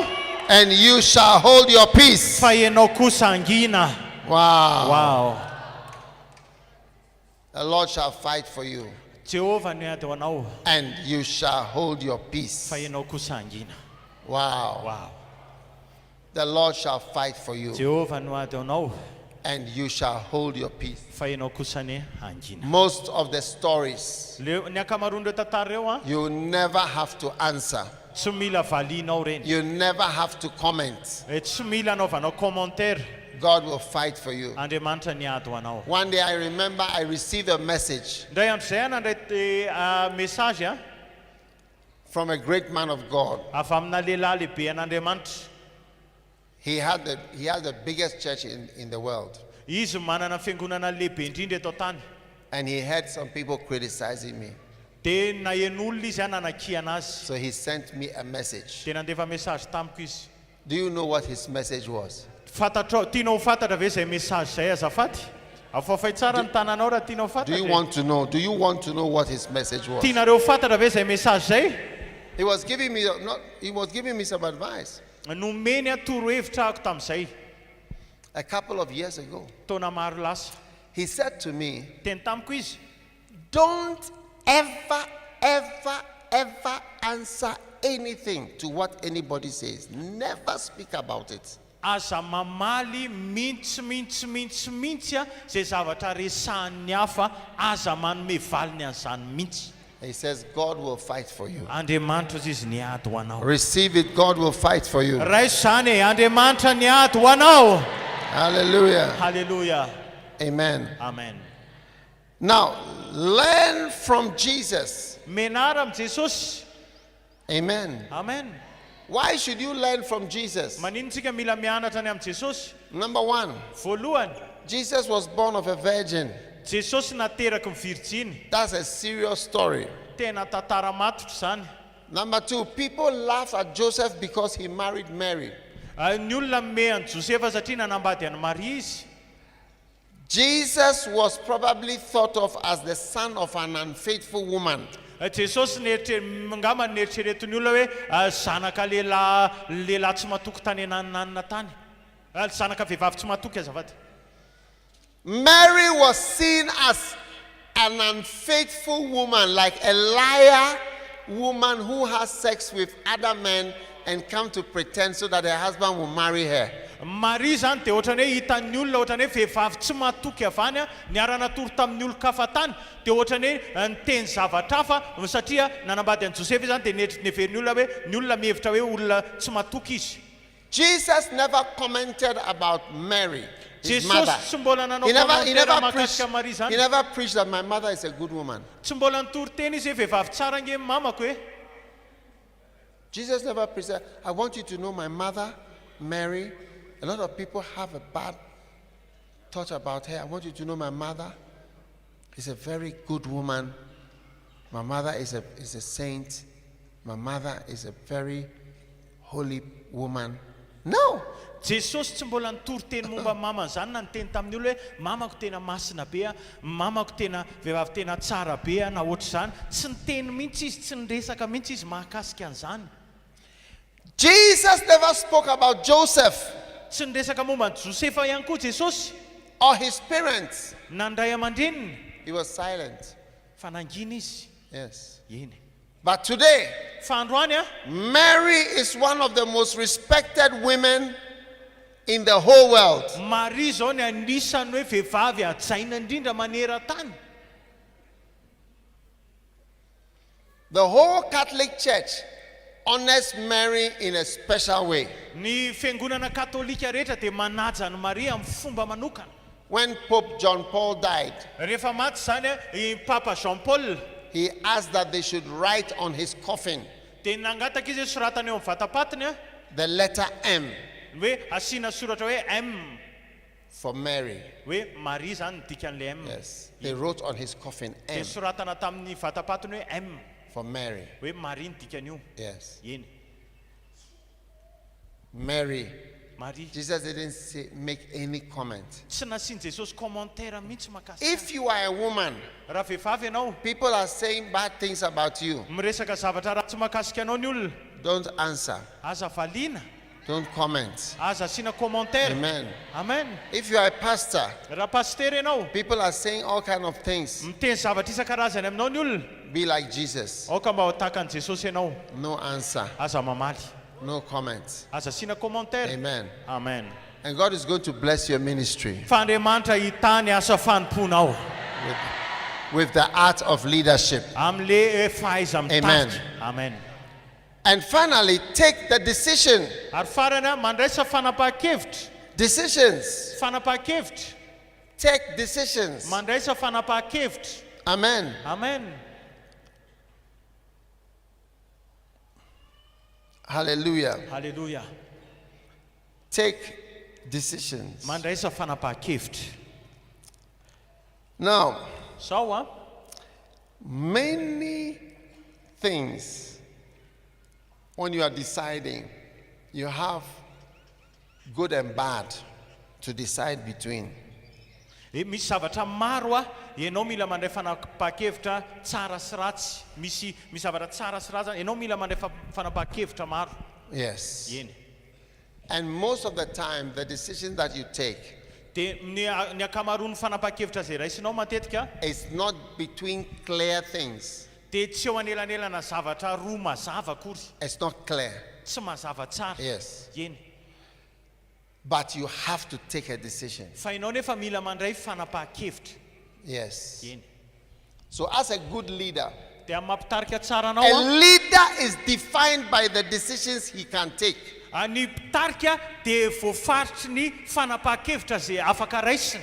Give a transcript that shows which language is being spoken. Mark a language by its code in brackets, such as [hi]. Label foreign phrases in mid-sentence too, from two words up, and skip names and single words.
[en] and you shall hold your peace. [mg] fa ianao kosa angina. [en] Wow. Wow. The Lord shall fight for you, [mg] Jehovah ny ady ho anao [en] and you shall hold your peace. [mg] fa ianao kosa angina. [en] Wow. Wow. The Lord shall fight for you, [mg] Jehovah no ady anao [en] and you shall hold your peace. [mg] fa ianao kosa ny angina. [en] Most of the stories, [mg] Ny akamaroan'ireo tantara ireo [en] you never have to answer. [mg] tsy mila valinao reny. [en] You never have to comment. [mg] Tsy mila anaovanao commentaire. [en] God will fight for you. [mg] Andriamanitra ny ady ho anao. [en] One day I remember I received a message [mg] Ndray andro zay nandray message [en] from a great man of God. [mg] avy amina lehilahy lehibe an'Andriamanitra. [en] He had the biggest church in the world. [mg] Izy manana fiangonana lehibe indrindra eto tany. [en] And he had some people criticizing me. [mg] Dia nahen'olona izy nanakia anazy. [en] So he sent me a message. [mg] Dia nandefa message tamiko izy. [en] Do you know what his message was? [mg] Tianao fantatra ve zay message zay azafady? Afafay tsara ny tananao raha tianao [en] Do you [mg] fantatra. [en] want to know? Do you want to know what his message was? [mg] Tianareo fantatra ve zay message zay? [en] He was giving me some advice [mg] Nomeny atoro hevitra ako tamin'izay. [en] a couple of years ago. [mg] Taona maro lasa. [en] He said to me, [mg] Teny tamiko izy. [en] don't ever answer anything to what anybody says. Never speak about it. [mg] Aza mamaly mihitsy zay zavatra resahan'ny hafa, aza manome valiny an'izany mihitsy. [en] He says, God will fight for you. [mg] Andriamanitra izy ny ady ho anao. [en] Receive it. God will fight for you. [mg] Raiso zany Andriamanitra ny ady ho anao. Hallelujah. Hallelujah. Amen. Amen. [en] Now, learn from Jesus. [mg] Menara am Jesosy. Amen. Amen. [en] Why should you learn from Jesus? [mg] Manino tsika mila mianatra ny am Jesosy? [en] Number one, [mg] Voalohany, [en] Jesus was born of a virgin. [mg] Jesosy nateraka ny virjiny. [en] That's a serious story. [mg] Tena tantara matotra zany. [en] Number two, people laugh at Joseph because he married Mary. [mg] Ny olona me an Josefa satria nanambady an'i Maria izy. [en] Jesus was probably thought of as the son of an unfaithful woman. [mg] Jesosy ngamba nieritreretiny olona hoe zanaka lehilahy tsy matoky tany nananina tany. Zanaka vehivavy tsy matoky azafady. [en] Mary was seen as an unfaithful woman, like a liar woman who has sex with other men and come to pretend so that her husband will marry her. [mg] Maria zany dia ohatrany hoe hitan'ny olona ohatrany hoe vehivavy tsy matoky avany niara-natoro tamin'ny olo-kafa tany dia ohatrany hoe niteny zavatra hafa satria nanambady an'i Josefa zany dia neverin'ny olona hoe ny olona mihevitra hoe olona tsy matoky izy. [en] Jesus never commented about Mary, his mother. [mg] Jesosy tsy mbola nanao [en] He [mg] commentaire mahakasika Maria zany. [en] never preached that my mother is a good woman. [mg] Tsy mbola nitoro teny izy hoe vehivavy tsara nge mamako hoe. [en] Jesus never preached that. I want you to know my mother, Mary. A lot of people have a bad thought about her. I want you to know my mother is a very good woman. My mother is a saint. My mother is a very holy woman. No. [mg] Jesosy tsy mbola nitoro teny momba mamany zany na niteny tamin'ny olona hoe mamako tena masina be mamako tena vehivavy tena tsara be na ohatry zany. Tsy niteny mihitsy izy, tsy niresaka mihitsy izy mahakasika an'izany. [en] Jesus never spoke about Joseph [mg] Tsy niresaka momba ny Josefa ihany koa Jesosy [en] or his parents. [mg] nandray aman-dreniny [en] He was silent. [mg] fa nangina izy. [en] Yes. [mg] Eny. [en] But today, [mg] Fa androany [en] Mary is one of the most respected women in the whole world. [mg] Maria zao ny anisany hoe vehivavy ajaina indrindra maneran-tany. [en] The whole Catholic Church honors Mary in a special way. [mg] Ny fiangonana katolika rehetra dia manaja ny Maria amin'ny fomba manokana. [en] When Pope John Paul died, [mg] Rehefa maty zany i Papa Jean Paul [en] he asked that they should write on his coffin [mg] dia nangataka izy hoe soratany eo amin'ny vatapatiny [en] the letter M [mg] hoe asiana soratra hoe M [en] for Mary. [mg] hoe Maria zany midika an'ilay M. [en] Yes. They wrote on his coffin [mg] Dia M soratana tamin'ny vatapatiny hoe M [en] for Mary. [mg] hoe Maria nidika an'io. [en] Yes. [mg] Eny. [en] Mary. [mg] Maria. [en] Jesus didn't make any comment. [mg] Tsy nasiany Jesosy commentaire mihitsy mahakasika. [en] If you are a woman, [mg] Raha vehivavy ianao [en] people are saying bad things about you. [mg] miresaka zavatra ratsy mahakasika anao ny olona, [en] Don't answer. [mg] aza valiana, [en] Don't comment. [mg] aza asiana commentaire. Amen. Amen. [en] If you are a pastor, [mg] Raha pastery ianao [en] people are saying all kind of things. [mg] miteny zavatra isan-karazany aminao ny olona, [en] Be like Jesus. [mg] aoka mba ho tahaka an'i Jesosy ianao, [en] No answer. [mg] aza mamaly. [en] No comments. [mg] Aza asiana commentaire. Amen. Amen. [en] And God is going to bless your ministry [mg] Fa Andriamanitra hitany asa fanomponao [en] with the art of leadership. [mg] am'le fahaiza Amen. mitarika. Amen. [en] And finally, take the decision. [mg] Ary farany mandraisa fanapahan-kevitra. [en] Decisions. [mg] Fanapahan-kevitra. [en] Take decisions. [mg] Mandraisa fanapahan-kevitra. Amen. Amen. Hallelujah. Hallelujah. [en] Take decisions. [mg] Mandraisa fanapahan-kevitra. [en] Now, [mg] Sao [en] many things when you are deciding, you have good and bad to decide between. [mg] Misy zavatra maro ianao mila mandray fanapahan-kevitra tsara sy ratsy. Misy zavatra tsara sy ratsy ianao mila mandray fanapahan-kevitra maro. [en] Yes. [mg] Eny. [en] And most of the time, the decision that you take [mg] Dia ny akamaroan'ny fanapahan-kevitra zay raisinao matetika [en] is not between clear things. [mg] dia tsy eo anelanelana zavatra roa mazava akory. [en] It's not clear. [mg] Tsy mazava tsara. [en] Yes. [mg] Eny. [en] But you have to take a decision. [mg] Fa ianao nefa mila mandray fanapahan-kevitra. [en] Yes. [mg] Eny. [en] So as a good leader, [mg] Dia mampitarika tsara anao [en] a leader is defined by the decisions he can take. [mg] Ny mpitarika dia voafaritry ny fanapahan-kevitra zay afaka raisiny.